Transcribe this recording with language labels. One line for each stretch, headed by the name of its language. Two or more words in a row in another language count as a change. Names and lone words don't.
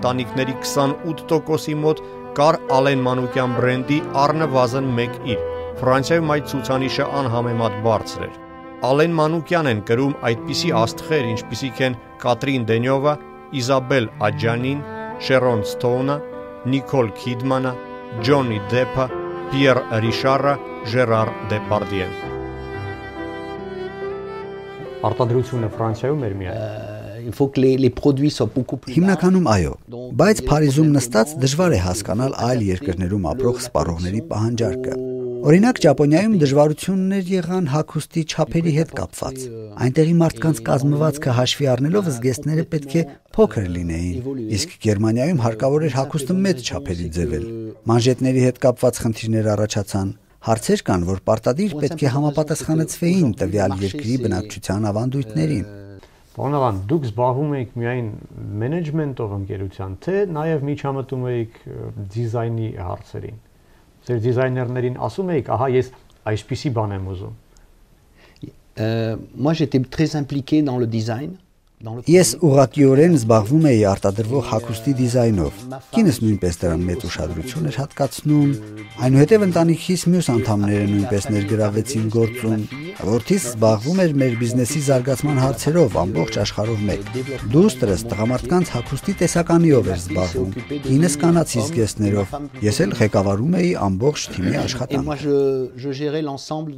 Armenian: ընտանիքների 28%-ի մոտ կար Ալեն Մանուկյան բրենդի առնվազն մեկ իր։ Ֆրանսիայում այդ ցուցանիշը անհամեմատ բարձր էր։ Ալեն Մանուկյանն են կրում այդպիսի աստղեր, ինչպիսիք են Կատրին Դենյովը, Իզաբել Աջանին, Շերոն Սթոունը, Նիկոլ Քիդմանը, Ջոնի Դեփը, Պիեր Ռիշարը, Ժերար Դեպարդիեն։ Արտադրությունը Ֆրանսիայում էր միայն։
French: Il faut que les produits soient beaucoup plus
Armenian: Հիմնականում այո, բայց Փարիզում նստած դժվար է հասկանալ այլ երկրներում ապրող սպառողների պահանջարկը։ Օրինակ Ճապոնիայում դժվարություններ եղան հագուստի չափերի հետ կապված։ Այնտեղի մարդկանց կազմվածքը հաշվի առնելով զգեստները պետք է փոքր լինեին, իսկ Գերմանիայում հարկավոր էր հագուստը մեծ չափերի ձևել։ Մանժետների հետ կապված խնդիրներ առաջացան։ Հարցեր կան, որ պարտադիր պետք է համապատասխանեցվեին տվյալ երկրի բնակչության ավանդույթներին։ Բանալան, դուք զբաղվում եք միայն մենեջմենտով ընկերության, թե նաև միջամտում եք դիզայնի հարցերին։ Ձեր դիզայներներին ասում եք, ահա ես այսպիսի բան եմ ուզում։
French: Moi j'étais très impliqué dans le design.
Armenian: Ես ուղղակիորեն զբաղվում էի արտադրվող հագուստի դիզայնով։ Կինս նույնպես դրան մեծ ուշադրություն էր հատկացնում, այնուհետև ընտանիքիս մյուս անդամները նույնպես ներգրավվեցին գործում։ Որդիս զբաղվում էր մեր բիզնեսի զարգացման հարցերով ամբողջ աշխարհով մեկ։ Դուստրս տղամարդկանց հագուստի տեսականիով էր զբաղվում, կինս կանացի զգեստներով, ես էլ ղեկավարում էի ամբողջ թիմի աշխատանքը։